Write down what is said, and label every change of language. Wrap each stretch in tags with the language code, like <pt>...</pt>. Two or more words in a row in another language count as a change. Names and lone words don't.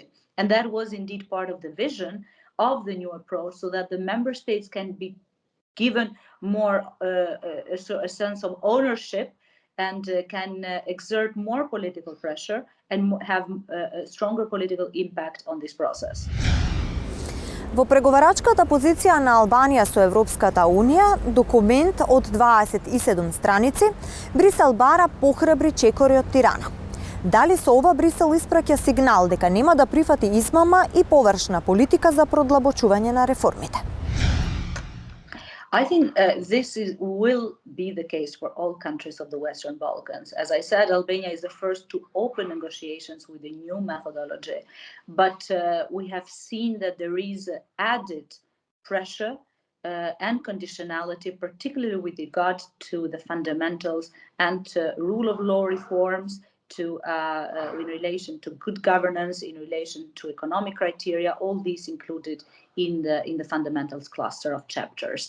<en>And that was indeed part of the vision of the new approach, so that the member states can be given more a sense of ownership and can exert more political pressure and have a stronger political impact on this process.</en> <mk>Во преговарачката позиција на Албанија со Европската Унија, документ од 27 страници, Брисел бара похрабри чекори од Тирана. Дали со ова Брисел испраќа сигнал дека нема да прифати измама и површна политика за продлабочување на реформите?</mk> <en>I think this will be the case for all countries of the Western Balkans. As I said, Albania is the first to open negotiations with a new methodology. But we have seen that there is added pressure and conditionality, particularly with regard to the fundamentals and rule of law reforms, in relation to good governance, in relation to economic criteria, all these included in the fundamentals cluster of chapters.</en>